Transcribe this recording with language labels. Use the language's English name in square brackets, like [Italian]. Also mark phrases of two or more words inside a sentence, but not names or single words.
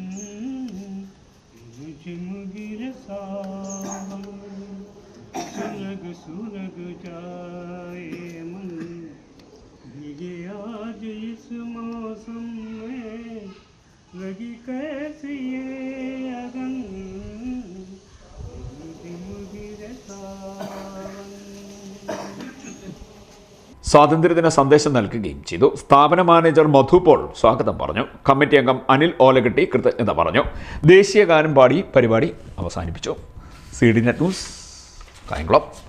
[Hindi] मुझे सावन सुलग सुलग जाए मन भीगे आज इस मौसम में लगी कैसे ये अगन मुझे सावन. [Malayalam] സ്വാതന്ത്ര്യദിന സന്ദേശം നൽകുകയും ചെയ്തു. സ്ഥാപന മാനേജർ മധു പോൾ സ്വാഗതം പറഞ്ഞു. കമ്മിറ്റി അംഗം അനിൽ ഓലകെട്ടി കൃതജ്ഞത പറഞ്ഞു. ദേശീയ ഗാനം പാടി പരിപാടി അവസാനിപ്പിച്ചു. CDNet ന്യൂസ്, കായംകുളം.